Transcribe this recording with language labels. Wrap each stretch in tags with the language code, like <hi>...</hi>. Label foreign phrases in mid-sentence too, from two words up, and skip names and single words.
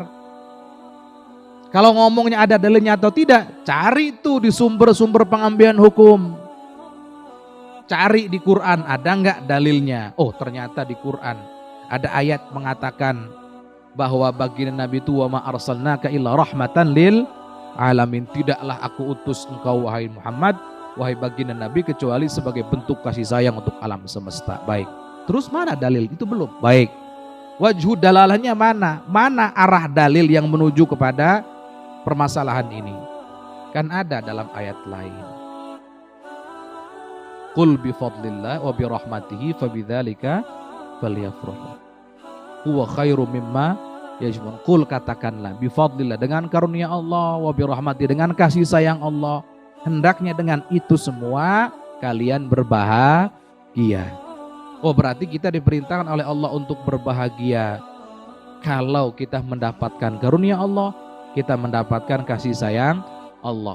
<id>Kalau ngomongnya ada dalilnya atau tidak, cari itu di sumber-sumber pengambilan hukum. Cari di Quran, ada enggak dalilnya? Oh, ternyata di Quran ada ayat mengatakan bahwa baginda Nabi itu</id> <ar>وما أرسلناك إلا رحمة للعالمين.</ar> <id>Tidaklah aku utus engkau wahai Muhammad, wahai baginda Nabi, kecuali sebagai bentuk kasih sayang untuk alam semesta. Baik. Terus mana dalil? Itu belum. Baik. Wajhu dalalahnya mana? Mana arah dalil yang menuju kepada permasalahan ini? Kan ada dalam ayat lain.</id> <ar>قل بفضل الله وبرحمته فبذلك فليفرحوا. هو خير مما يجمعون. قل, katakanlah, بفضل الله,</ar> <id>dengan karunia Allah,</id> <ar>وبرحمته,</ar> <id>dengan kasih sayang Allah, hendaknya dengan itu semua kalian berbahagia. Oh, berarti kita diperintahkan oleh Allah untuk berbahagia. Kalau kita mendapatkan karunia Allah, kita mendapatkan kasih sayang Allah.</id>